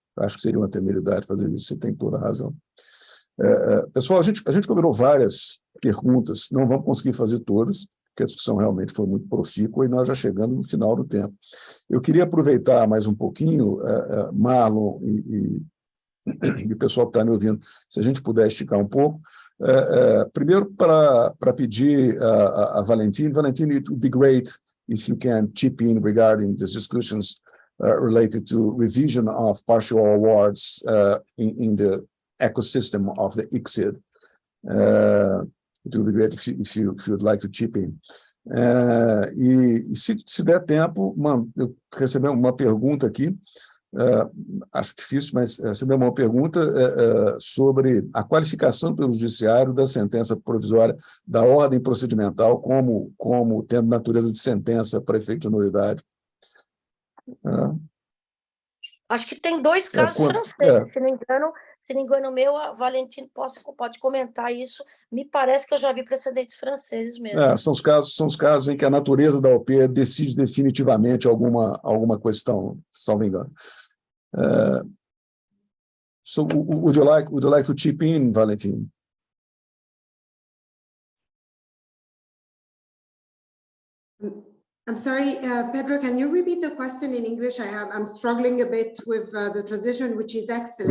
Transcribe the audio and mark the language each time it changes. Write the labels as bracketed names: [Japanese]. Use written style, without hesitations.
[Portuguese] Eu acho que seria uma temeridade fazer isso, você tem toda a razão. Pessoal, a gente combinou várias perguntas, não vamos conseguir fazer todas, porque a discussão realmente foi muito profícua e nós já chegamos no final do tempo. Eu queria aproveitar mais um pouquinho, Marlon e o pessoal que está me ouvindo, se a gente puder esticar um pouco. Primeiro, para pedir a Valentine. [English] Valentine, it would be great if you can chip in regarding these discussions related to revision of partial awards in the ecosystem of the ICSID. It would be great if you would like to chip in. [Portuguese] E se der tempo, eu recebi uma pergunta aqui, acho difícil, mas recebi uma pergunta sobre a qualificação pelo judiciário da sentença provisória da ordem procedimental como tendo natureza de sentença para efeito de nulidade. Acho que tem dois casos franceses, se não engano meu, a Valentine pode comentar isso. Me parece que eu já vi precedentes franceses mesmo. São os casos em que a natureza da OP decide definitivamente alguma questão, se não me engano. [English] So would you like to chip in, Valentine? I'm sorry, Pedro, can you repeat the question in English? I'm struggling a bit with the transition, which is excellent.